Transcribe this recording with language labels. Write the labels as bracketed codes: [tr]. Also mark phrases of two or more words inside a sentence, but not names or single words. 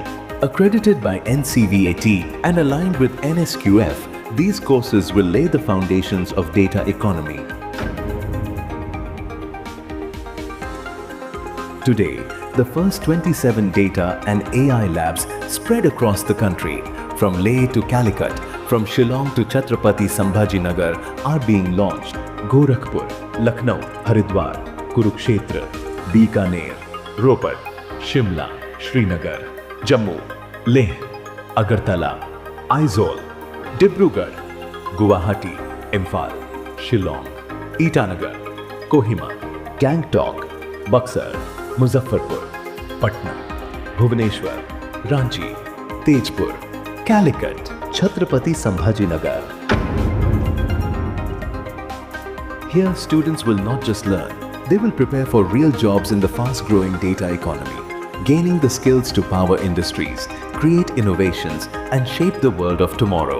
[en] Accredited by NCVAT and aligned with NSQF, these courses will lay the foundations of data economy. Today, the first 27 data and AI labs spread across the country, from Leh to Calicut, from Shillong to Chhatrapati Sambhajinagar, are being launched. Gorakhpur, Lucknow, Haridwar, Kurukshetra, Bikaner, Ropar, Shimla, Srinagar, Jammu, Leh, Agartala, Aizawl, Dibrugarh, Guwahati, Imphal, Shillong, Itanagar, Kohima, Gangtok, Buxar, Muzaffarpur, Patna, Bhubaneswar, Ranchi, Tejpur, Calicut, Chhatrapati Sambhajinagar. Here, students will not just learn, they will prepare for real jobs in the fast-growing data economy, gaining the skills to power industries, create innovations, and shape the world of tomorrow.